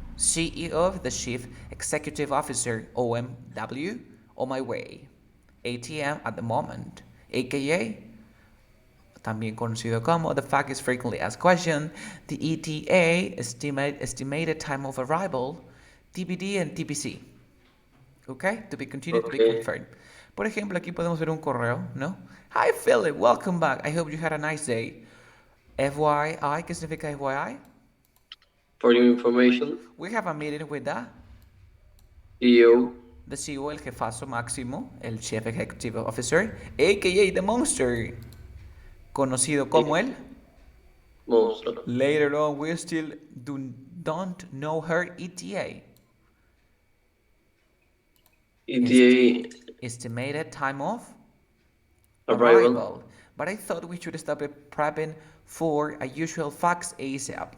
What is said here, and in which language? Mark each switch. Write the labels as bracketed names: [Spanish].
[English] CEO, the Chief Executive Officer, OMW, on my way. ATM, at the moment. AKA, [Spanish] también conocido como, [English] the fact is frequently asked question, the ETA, estimated time of arrival, TBD and TBC. Okay? To be continued, to be confirmed. [Spanish] Por ejemplo, aquí podemos ver un correo, ¿no? [English] Hi Philip, welcome back. I hope you had a nice day. FYI, [Spanish] ¿qué significa FYI? [English] For your information. We have a meeting with the CEO. The CEO, [Spanish] el jefazo máximo, [English] el Chief Executive Officer, a.k.a. The Monster, [Spanish] conocido como el Monstruo. [English] Later on, we still don't know her ETA. ETA. Estimated time of Arrival. But I thought we should stop prepping for a usual fax ASAP.